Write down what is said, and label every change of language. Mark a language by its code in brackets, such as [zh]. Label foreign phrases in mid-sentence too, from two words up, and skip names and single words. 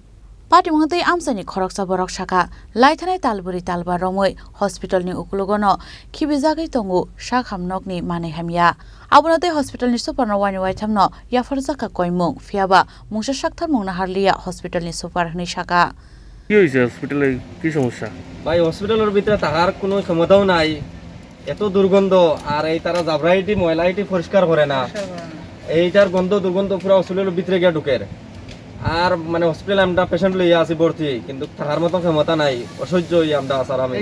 [trp] Patimangtei amsani khoroksa borok saka Laithangnai Talbwrwi Talba Romwi Hospital ni ukulugono Khibijakya tongo sak hamnokni Manwi Hamya. Abonatei hospital ni super no wani waithamno yafarjaka koimung fiaba mungsa sakthar mungna harliya hospital ni super hni saka. [bn] কি হইছে হসপিটালে কি সমস্যা ভাই হসপিটালের ভিতরে থাকার কোনো ক্ষমতাও নাই এত দুর্গন্ধ আর এই তারা জাবরাইটি ময়লাইটি পরিষ্কার করে না এইটার গন্ধ দুর্গন্ধ পুরো হসপিটালের ভিতরে গিয়ে ঢুকে আর মানে হসপিটালে আমরা পেশেন্ট লইয়া আছি ভর্তি কিন্তু থাকার মতো ক্ষমতা নাই অসহ্য হই আমরা আসার আমি